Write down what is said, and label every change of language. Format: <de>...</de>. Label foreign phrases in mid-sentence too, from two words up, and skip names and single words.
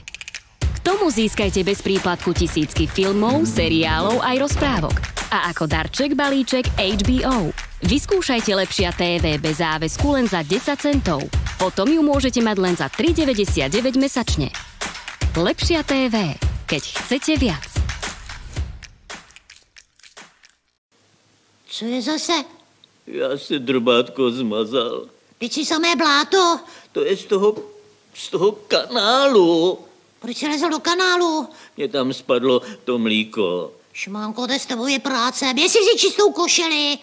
<sk>K tomu získajte bez príplatku tisícky filmov, seriálov aj rozprávok. A ako darček balíček HBO. Vyskúšajte Lepšia TV bez záväzku len za 10 centov. Potom ju môžete mať len za 3,99 mesačne. Lepšia TV, keď chcete viac.</sk> <cs>Co je zase? Já si drbátko zmazal. Teď si samé bláto. To je z toho kanálu. Proč jsi lezl do kanálu? Mně tam spadlo to mlíko. Šmánko, to s tebou je práce. Běž si vzít čistou košili.</cs>